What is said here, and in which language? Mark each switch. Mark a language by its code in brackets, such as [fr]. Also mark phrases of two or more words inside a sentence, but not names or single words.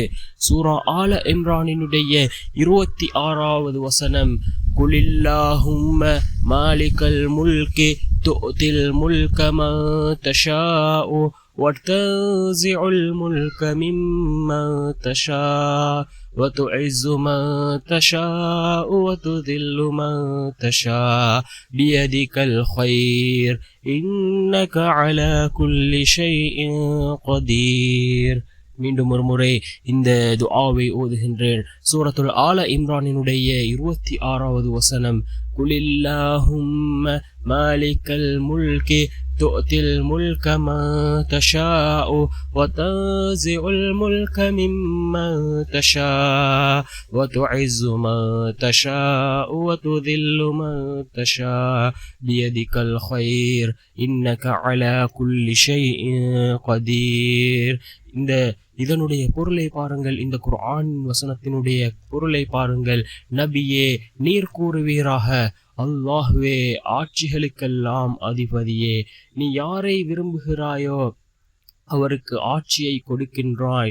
[ta] சூரா ஆல இம்ரானினுடைய 26வது வசனம், [ar] قل اللهم مالك الملك تؤتي الملك من تشاء وتنزع الملك ممن تشاء وتعز ما تشاء وتذل ما تشاء بيدك الخير إنك على كل شيء قدير. [ta] மீண்டும் ஒரு முறை இந்த துஆவை ஓதுகின்றேன். சூரத்துல் ஆல இம்ரானினுடைய 26வது வசனம், [ar] قل اللهم مالك الملك تؤتي الملك ما تشاء وتنزع الملك ممن تشاء وتعز ما تشاء وتذل ما تشاء بيدك الخير إنك على كل شيء قدير. [ta] இந்த இதனுடைய பொருளை பாருங்கள், இந்த குர்ஆன் வசனத்தினுடைய பொருளை பாருங்கள். நபியே, நீர் கூறுவீராக, அல்லாஹ்வே, ஆட்சிகளுக்கெல்லாம் அதிபதியே, நீ யாரை விரும்புகிறாயோ அவருக்கு ஆட்சியை கொடுக்கின்றாய்.